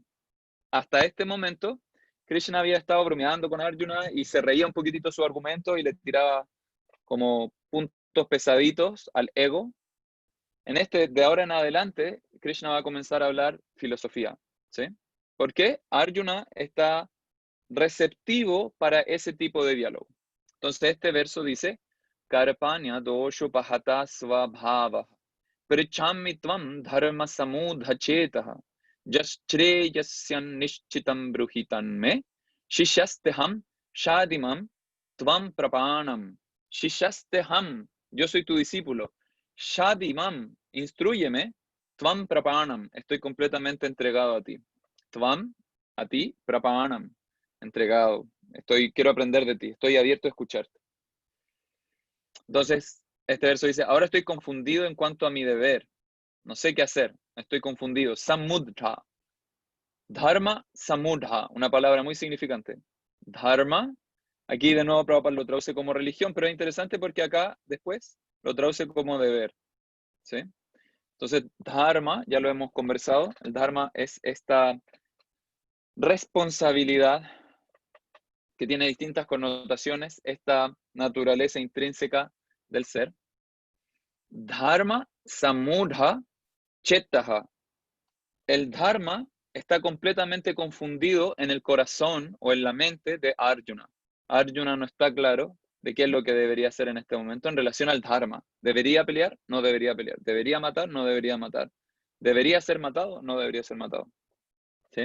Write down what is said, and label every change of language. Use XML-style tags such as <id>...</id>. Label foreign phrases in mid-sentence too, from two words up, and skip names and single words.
<es>Hasta este momento, Krishna había estado bromeando con Arjuna y se reía un poquitito su argumento y le tiraba como puntos pesaditos al ego. De ahora en adelante, Krishna va a comenzar a hablar filosofía, ¿sí? ¿Por qué? Arjuna está receptivo para ese tipo de diálogo. Entonces este verso dice,</es> <sa>Karpanya dosho pahata svabhava, pritchami tvam dharma samudha chetaha, jastreyasyan nishchitam bruhitanme, shishasteham shadimam tvam prapanam, shishasteham,</sa> <es>yo soy tu discípulo,</es> <sa>shadimam, instrúyeme, tvam prapanam,</sa> <es>estoy completamente entregado a ti. Tvam, a ti, prapanam, entregado. Quiero aprender de ti, estoy abierto a escucharte. Entonces, este verso dice, ahora estoy confundido en cuanto a mi deber. No sé qué hacer, estoy confundido.</es> <sa>Samudha. Dharma, samudha,</sa> <es>una palabra muy significante. Dharma, aquí de nuevo Prabhupada lo traduce como religión, pero es interesante porque acá después lo traduce como deber. ¿Sí? Entonces, dharma, ya lo hemos conversado, el dharma es esta responsabilidad que tiene distintas connotaciones, esta naturaleza intrínseca del ser.</es> <sa>Dharma samudha chetaha.</sa> <es>el Dharma está completamente confundido en el corazón o en la mente de Arjuna. Arjuna no está claro de qué es lo que debería hacer en este momento en relación al Dharma. ¿Debería pelear? No debería pelear. ¿Debería matar? No debería matar. ¿Debería ser matado? No debería ser matado. ¿Sí?</es>